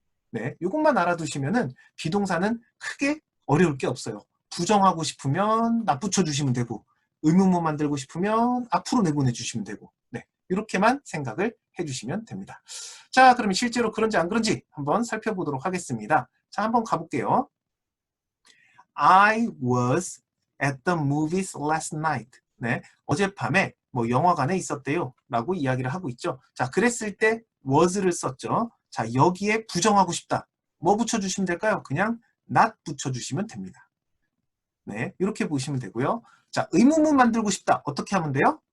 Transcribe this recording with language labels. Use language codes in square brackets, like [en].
[ko] 네, 이것만 알아두시면은 비동사는 크게 어려울 게 없어요. 부정하고 싶으면 나 붙여주시면 되고 의문문 만들고 싶으면 앞으로 내보내 주시면 되고 네, 이렇게만 생각을 해주시면 됩니다. 자, 그러면 실제로 그런지 안 그런지 한번 살펴보도록 하겠습니다. 자, 한번 가볼게요. [en] I was at the movies last night. [ko] 네, 어젯밤에 뭐 영화관에 있었대요 라고 이야기를 하고 있죠. 자, 그랬을 때 was를 썼죠. 자, 여기에 부정하고 싶다. 뭐 붙여주시면 될까요? 그냥 not 붙여주시면 됩니다. 네, 이렇게 보시면 되고요. 자, 의문문 만들고 싶다. 어떻게 하면 돼요?